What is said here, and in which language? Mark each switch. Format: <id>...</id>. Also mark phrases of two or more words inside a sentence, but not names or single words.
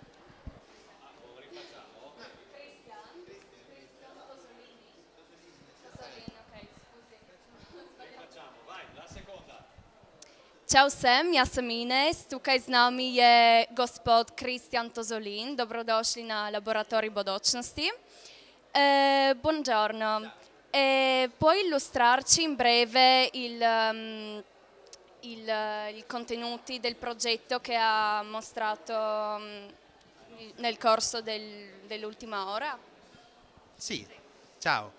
<sl>Ćao svem,</sl> <hr>ja sam</hr> <sl>Ines, tukaj z nami je gospod Kristjan Tozolin, dobrodošli na laboratorij bodočnosti.</sl> <it>Buongiorno, puoi illustrarci in breve i contenuti del progetto che ha mostrato nel corso dell'ultima ora? Sì, ciao.</it>